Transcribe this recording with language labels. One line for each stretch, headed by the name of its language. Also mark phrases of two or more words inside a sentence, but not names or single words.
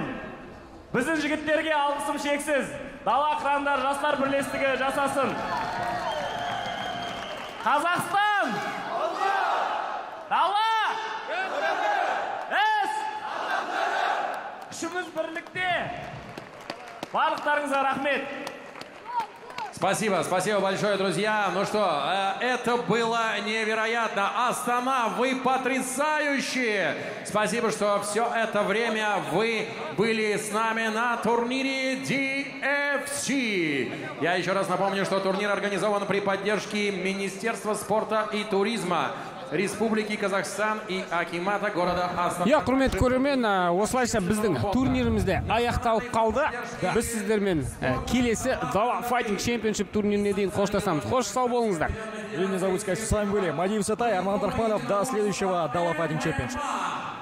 Kazakh: Біздің жігіттерге алғысым шексіз. Дала қырандар жастар бірлестігі жасасын. Қазақстан! Дала! Күшіміз бірлікте. Барлықтарыңызға рахмет.
Russian: Спасибо, спасибо большое, друзья. Ну что, это было невероятно. Астана, вы потрясающие. Спасибо, что все это время вы были с нами на турнире DFC. Я еще раз напомню, что турнир организован при поддержке Министерства спорта и туризма Республики Казахстан и акимата города Астана.
Kazakh: Я, құрметті көрермен, осылайша біздің турнирімізде аяқталып қалды. Біз сіздермен келесі Дала Fighting Championship турниріне дейін қоштасамыз. Қош сау болыңыздар.
Russian: И не забудьте, что с вами были Мадиев Сатай, Арман Тархманов. До следующего Дала Fighting Championship.